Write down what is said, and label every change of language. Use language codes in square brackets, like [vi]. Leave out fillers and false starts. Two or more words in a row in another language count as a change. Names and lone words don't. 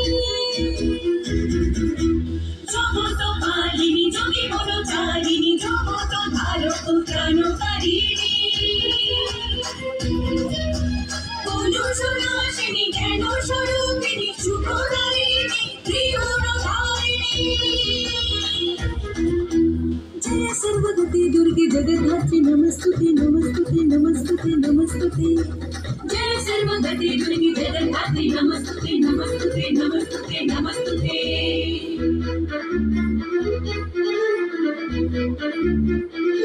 [bn] জগত পালিনী যোগী মনোচারিণী, জগত ধারক ত্রাণকারিণী, কলুষনাশিনী জ্ঞান স্বরূপিণী, সুখদায়িনী ত্রিগুণধারিণী। [sa] जय सर्वगति दुर्गे जगद्धात्री नमस्तुते नमस्तुते नमस्तुते नमस्तुते। जय सर्वगति दुर्गे जगद्धात्री नमस्तुते नमस्तुते नमस्तुते नमस्तुते।